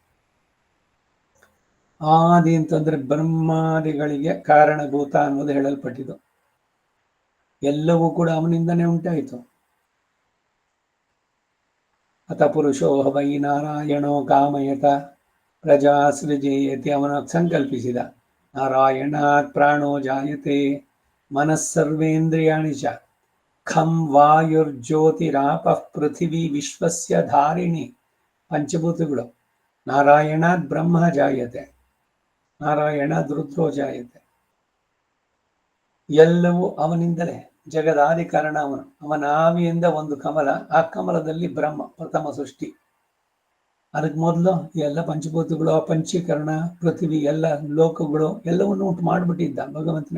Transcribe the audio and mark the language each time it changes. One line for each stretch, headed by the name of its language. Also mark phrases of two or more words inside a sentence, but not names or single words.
Kannada: ಆದಿ ಅಂತಂದ್ರೆ ಬ್ರಹ್ಮಾದಿಗಳಿಗೆ ಕಾರಣಭೂತ ಅನ್ನೋದು ಹೇಳಲ್ಪಟ್ಟಿದ್ದು. ಎಲ್ಲವೂ ಕೂಡ ಅವನಿಂದನೇ ಉಂಟಾಯಿತು.
Sanskrit: ಅತ ಪುರುಷೋ ವೈ ನಾರಾಯಣೋ ಕಾಮಯತ ಪ್ರಜಾ ಸೃಜೇಯತಿ,
Kannada: ಅವನ ಸಂಕಲ್ಪಿಸಿದ.
Sanskrit: ನಾರಾಯಣಾತ್ ಪ್ರಾಣೋ ಜಾಯತೆ ಮನಸ್ಸರ್ವೇಂದ್ರಿಯಾಣಿ ಚ ಖಂ ವಾಯುರ್ಜ್ಯೋತಿರಾಪಃ ಪೃಥಿವಿ ವಿಶ್ವಸ್ಯ ಧಾರಿಣಿ. ಪಂಚಭೂತಗಳು. ನಾರಾಯಣಾತ್ ಬ್ರಹ್ಮ ಜಾಯತೆ, ನಾರಾಯಣಾತ್ ರುದ್ರೋ ಜಾಯತೆ.
Kannada: ಎಲ್ಲವೂ ಅವನಿಂದಲೇ. ಜಗದಾದಿ ಕಾರಣ ಅವನು. ಅವನ ಆವಿಯಿಂದ ಒಂದು ಕಮಲ, ಆ ಕಮಲದಲ್ಲಿ ಬ್ರಹ್ಮ ಪ್ರಥಮ ಸೃಷ್ಟಿ. ಅದಕ್ಕೆ ಮೊದಲು ಎಲ್ಲ ಪಂಚಭೂತಗಳು, ಪಂಚೀಕರಣ, ಪೃಥ್ವಿ, ಎಲ್ಲ ಲೋಕಗಳು ಎಲ್ಲವನ್ನು ಉಂಟು ಮಾಡಿಬಿಟ್ಟಿದ್ದ ಭಗವಂತನೇ.